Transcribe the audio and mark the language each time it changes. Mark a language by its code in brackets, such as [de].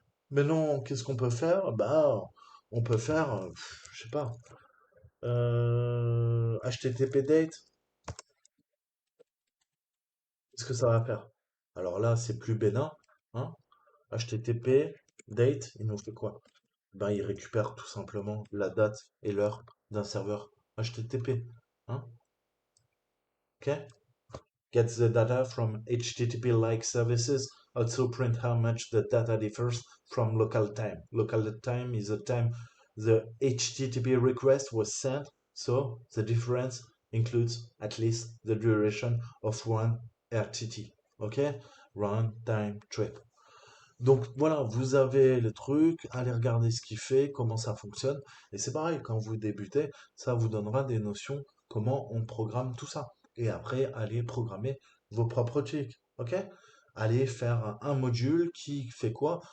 [fr] Maintenant, qu'est-ce qu'on peut faire? Bah, on peut faire, je sais pas, HTTP date, qu'est-ce que ça va faire? Alors là, c'est plus bénin, hein? HTTP date, il nous fait quoi? Ben, il récupère tout simplement la date et l'heure d'un serveur HTTP, hein? OK? [en] Gets the data from HTTP-like services, also print how much the data differs from local time. Local time is the time the HTTP request was sent, so the difference includes at least the duration of one RTT. OK? Run time trip. [fr] Donc voilà, vous avez le truc, allez regarder ce qu'il fait, comment ça fonctionne. Et c'est pareil, quand vous débutez, ça vous donnera des notions comment on programme tout ça. Et après, allez programmer vos propres trucs. OK? Allez faire un module qui fait quoi?